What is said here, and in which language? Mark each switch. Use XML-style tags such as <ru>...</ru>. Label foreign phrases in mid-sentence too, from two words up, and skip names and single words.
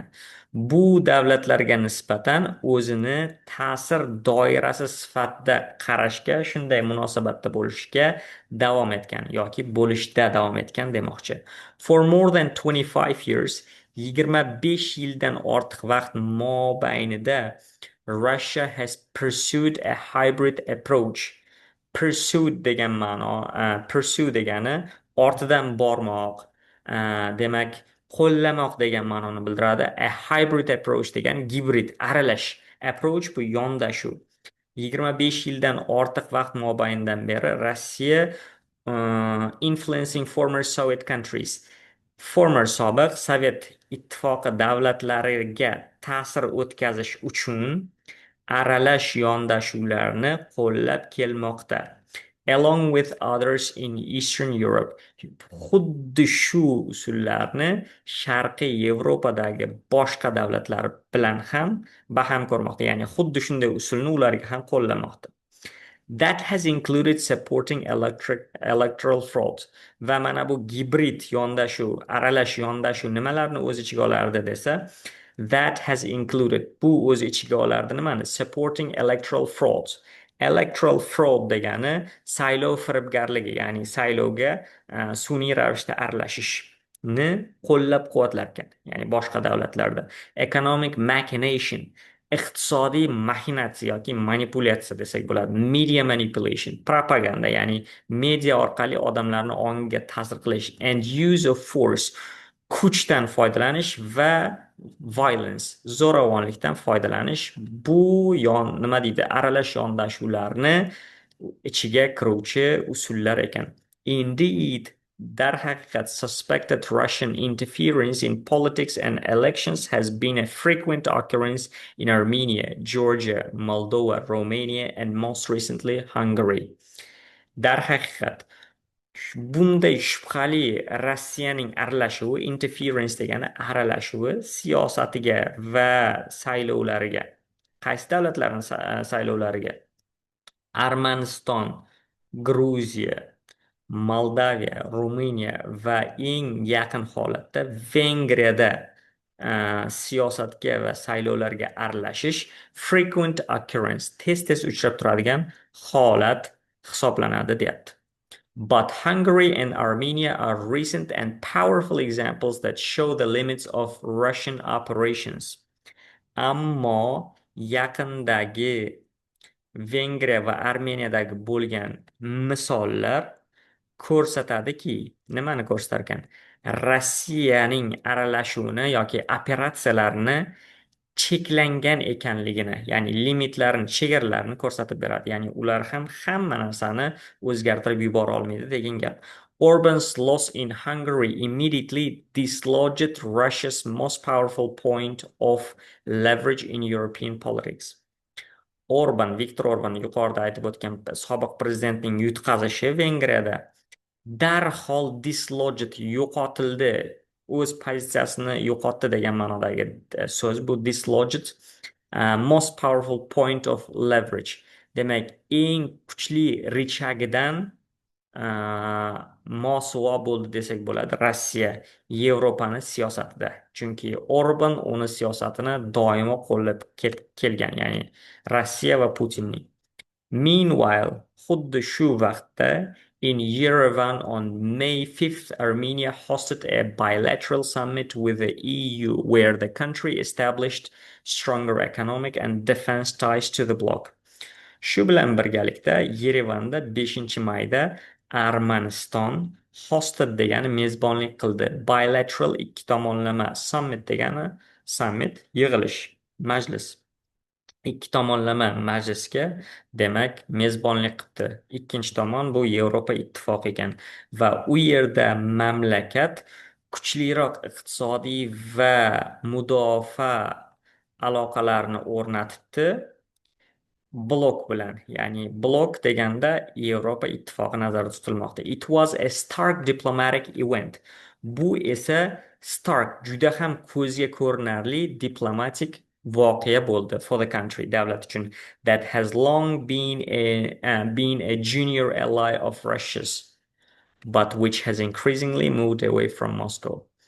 <uz>Bu davlatlarga nisbatan o'zini ta'sir doirasi sifatida qarashga, shunday munosabatda bo'lishga davom etgan yoki bo'lishda davom etgan demoqchi.</uz> <en>For more than 25 years,</en> <uz>25 yildan ortiq vaqt mobaynida</uz> <en>Russia has pursued a hybrid approach.</en> <uz>Pursued degan ma'no, pursue degani ortidan bormoq, demak qo'llamoq degan ma'noni bildiradi.</uz> <en>A hybrid approach</en> <uz>degan gibrid, aralash. Approach bu yondashuv. 25 yildan ortiq vaqt mobaynida beri Rossiya</uz> <en>influencing former Soviet countries, former</en> <uz>sobiq Sovet ittifoqi davlatlariga ta'sir o'tkazish uchun aralash yondashuvlarni qo'llab kelmoqda.</uz> <en>Along with others in Eastern Europe.</en> <uz>Xuddi shu usullarni Sharqiy Yevropadagi boshqa davlatlar bilan ham baham ko'rmoqda. Ya'ni xuddi shunday usulni ularga ham qo'llamoqda.</uz> <en>That has included supporting electoral fraud.</en> <uz>Va mana bu gibrid yondashuv, aralash yondashuv nimalarni o'z ichiga olardi desa,</uz> <en>that has included,</en> <uz>bu o'z ichiga olardi nimani?</uz> <en>Supporting electoral fraud. Electoral fraud</en> <uz>degani saylov firibgarligi, ya'ni saylovga sun'iy ravishda aralashishni qo'llab-quvvatlarkan, ya'ni boshqa davlatlarda.</uz> <en>Economic machination,</en> <uz>iqtisodiy maxinatsiya yoki manipulyatsiya desak bo'ladi.</uz> <en>Media manipulation,</en> <uz>propaganda, ya'ni media orqali odamlarni ongiga ta'sir qilish.</uz> <en>And use of force,</en> <uz>kuchdan foydalanish va violence, zo'ravonlikdan foydalanish. Bu nima deydi? Aralash yondashuvlarni ichiga kiruvchi usullar ekan.</uz> <en>Indeed, darhaqiqat, suspected Russian interference in politics and elections has been a frequent occurrence in Armenia, Georgia, Moldova, Romania, and most recently Hungary.</en> <uz>Darhaqiqat, bunday shubhali Rossiyaning aralashuvi, interference degani aralashuvi siyosatiga va saylovlariga. Qaysi davlatlarning saylovlariga? Armaniston, Gruziya, Moldaviya, Ruminiya va eng yaqin holatda Vengriyada siyosatga va saylovlarga aralashish</uz> <en>frequent occurrence,</en> <uz>tez uchrab turadigan holat hisoblanadi, deyapti.</uz> <en>But Hungary and Armenia are recent and powerful examples that show the limits of Russian operations.</en> <uz>Ammo yaqindagi Vengriya va Armeniyadagi bo'lgan misollar ko'rsatadiki, nimani ko'rsatar ekan? Rossiyaning aralashuvini yoki operatsiyalarini cheklangan ekanligini, ya'ni limitlarini, chegaralarini ko'rsatib beradi. Ya'ni ular ham hamma narsani o'zgartirib yubora olmaydi degan gap.</uz> <en>Orban's loss in Hungary immediately dislodged Russia's most powerful point of leverage in European politics.</en> <uz>Viktor Orban yuqorida aytib o'tgan sobiq prezidentning yutqazishi Vengriyada darhol dislodged, yo'qotildi, o'z pozitsiyasini yo'qotdi degan ma'nodagi so'z bu. Dislodged,</uz> <en>most powerful point of leverage.</en> <uz>Demak, eng kuchli richagidan mosuvo bo'ldi desak bo'ladi Rossiya Yevropani siyosatida. Chunki Orban uni siyosatini doimo qo'llab kelgan, ya'ni Rossiya va Putinning.</uz> <en>Meanwhile,</en> <uz>xuddi shu vaqtda</uz> <en>In Yerevan on May 5th, Armenia hosted a bilateral summit with the EU where the country established stronger economic and defense ties to the bloc.</en> <uz>Shu bilan birgalikda Yerevanda 5-mayda Armaniston hosted degani mezbonlik qildi. Bilateral ikki tomonlama summit degani summit yig'ilish, majlis. Ikki tomonlama majlisga demak mezbonlik qildi. Ikkinchi tomon bu Yevropa Ittifoqi ekan va u yerda mamlakat kuchliroq iqtisodiy va mudofaa aloqalarini o'rnatibdi blok bilan. Ya'ni blok deganda Yevropa Ittifoqi nazarda tutilmoqda.</uz> <en>It was a stark diplomatic event.</en> <uz>Bu esa stark, juda ham ko'zga ko'rinarli diplomatik voqea bo'ldi</uz> <en>for the country,</en> <uz>davlat uchun,</uz> <en>that has long been a junior ally of Russia's, but which has increasingly moved away from Moscow.</en>